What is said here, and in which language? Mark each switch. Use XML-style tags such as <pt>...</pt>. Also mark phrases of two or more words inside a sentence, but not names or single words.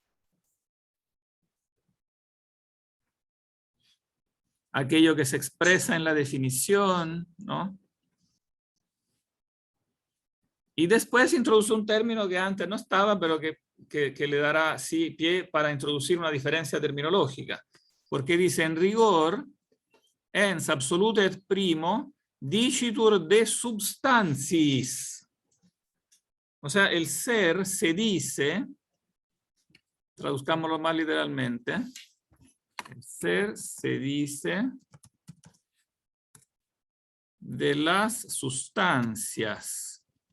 <es>Aquello que se expresa en la definición, ¿no? Y después introduce un término que antes no estaba, pero que le dará sí pie para introducir una diferencia terminológica. Porque dice, en rigor,</es> <la>ens absolute et primo, dicitur de substantiis.</la> <es>O sea, el ser se dice, traduzcámoslo más literalmente, el ser se dice de las sustancias.</es>